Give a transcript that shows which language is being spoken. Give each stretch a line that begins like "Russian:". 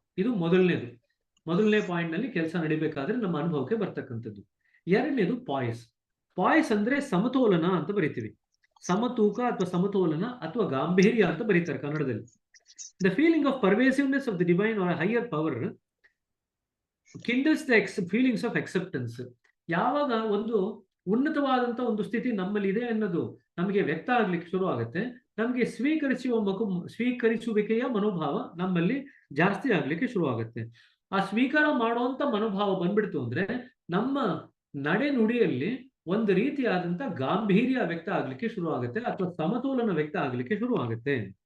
Kannada: ಇದು ಮೊದಲನೇ ಪಾಯಿಂಟ್ ನಲ್ಲಿ ಕೆಲಸ ನಡಿಬೇಕಾದ್ರೆ ನಮ್ಮ ಅನುಭವಕ್ಕೆ ಬರ್ತಕ್ಕಂಥದ್ದು. ಎರಡನೇದು ಪಾಯ್ಸ್. ಪಾಯ್ಸ್ ಅಂದ್ರೆ ಸಮತೋಲನ ಅಂತ ಬರಿತೀವಿ. ಸಮತೂಕ ಅಥವಾ ಸಮತೋಲನ ಅಥವಾ ಗಾಂಭೀರ್ಯ ಅಂತ ಬರೀತಾರೆ ಕನ್ನಡದಲ್ಲಿ.
English: The feeling of pervasiveness of the divine or higher power kindles the feelings of acceptance.
Kannada: ಯಾವಾಗ ಒಂದು ಉನ್ನತವಾದಂತ ಒಂದು ಸ್ಥಿತಿ ನಮ್ಮಲ್ಲಿ ಇದೆ ಅನ್ನೋದು ನಮಗೆ ವ್ಯಕ್ತ ಆಗ್ಲಿಕ್ಕೆ ಶುರು ಆಗುತ್ತೆ, ನಮಗೆ ಸ್ವೀಕರಿಸುವಿಕೆಯ ಮನೋಭಾವ ನಮ್ಮಲ್ಲಿ ಜಾಸ್ತಿ ಆಗ್ಲಿಕ್ಕೆ ಶುರು ಆಗುತ್ತೆ. ಆ ಸ್ವೀಕಾರ ಮಾಡುವಂತ ಮನೋಭಾವ ಬಂದ್ಬಿಡ್ತು ಅಂದ್ರೆ ನಮ್ಮ ನಡೆ ನುಡಿಯಲ್ಲಿ ಒಂದು ರೀತಿಯಾದಂತ ಗಾಂಭೀರ್ಯ ವ್ಯಕ್ತ ಆಗ್ಲಿಕ್ಕೆ ಶುರು ಆಗುತ್ತೆ, ಅಥವಾ ಸಮತೋಲನ ವ್ಯಕ್ತ ಆಗ್ಲಿಕ್ಕೆ ಶುರು ಆಗುತ್ತೆ.